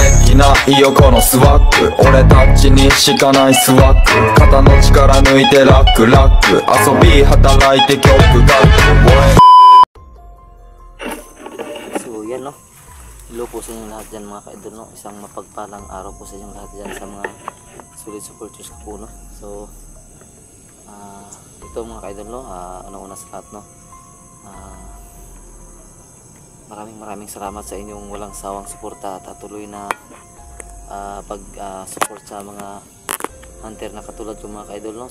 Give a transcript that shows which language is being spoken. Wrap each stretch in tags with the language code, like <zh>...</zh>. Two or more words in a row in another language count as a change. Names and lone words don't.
<ja>きないよこのスワッグ、俺たちにしかないスワッグ、肩の力抜いてラックラック、遊び働いて曲が</ja> <tl>So yan no, hello po sa inyo lahat dyan mga ka-idol no. Isang mapagpalang araw po sa inyo lahat dyan sa mga</tl> <en>solid supporters</en> <tl>ko po no. So ito mga ka-idol no, una sa lahat no, maraming salamat sa inyong walang sawang suporta at tuloy na support sa mga hunter na katulad ko mga ka-idol no.</tl>